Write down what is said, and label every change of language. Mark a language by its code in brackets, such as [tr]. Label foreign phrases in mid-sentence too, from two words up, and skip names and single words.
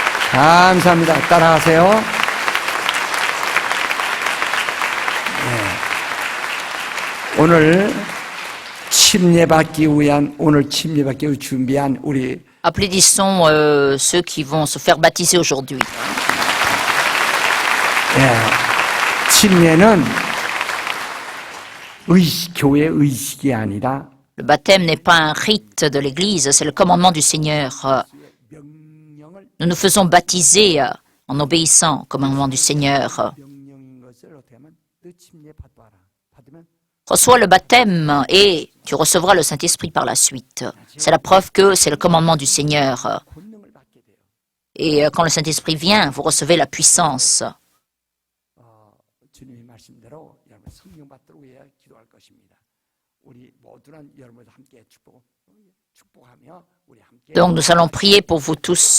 [ko] 감사합니다. 따라하세요. 네. 오늘 침례받기 위한 준비한 우리 [fr] Applaudissons ceux qui vont se faire baptiser aujourd'hui. [ko] 침례는 교회 의식이 아니라 [fr] Le baptême n'est pas un rite de l'Église, c'est le commandement du Seigneur. [ko] 명령을 [fr] Nous nous faisons baptiser en obéissant au commandement du Seigneur. [ko] 명령인 것을 어떻게 하면 너 침례 받으면 [fr] Reçois le baptême et tu recevras le Saint-Esprit par la suite. C'est la preuve que c'est le commandement du Seigneur. [ko] 권능을 받게 돼요. [fr] Et quand le Saint-Esprit vient, vous recevez la puissance. [ko] 주님의 말씀대로 여러분 성령 받도록 해야 기도할 것입니다. 우리 모두는 여러분과 함께 축복하며 우리 함께 [fr] Donc nous allons prier pour vous tous.